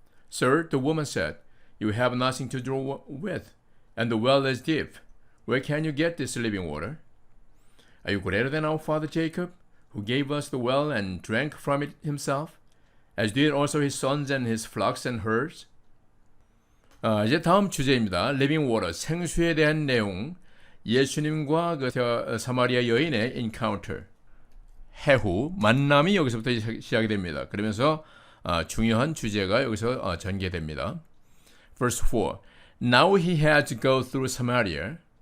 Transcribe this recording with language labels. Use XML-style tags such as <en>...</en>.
<en>"Sir," the woman said, "you have nothing to draw with, and the well is deep. Where can you get this living water? Are you greater than our father Jacob, who gave us the well and drank from it himself, as did also his sons and his flocks and herds?"</en> <ko>이제 다음 주제입니다. living water, 생수에 대한 내용. 예수님과 그 사마리아 여인의 encounter, 해후, 만남이 여기서부터 시작이 됩니다. 그러면서 중요한 주제가 여기서 전개됩니다.</ko> <en>Verse 4. Now he had to go through Samaria.</en>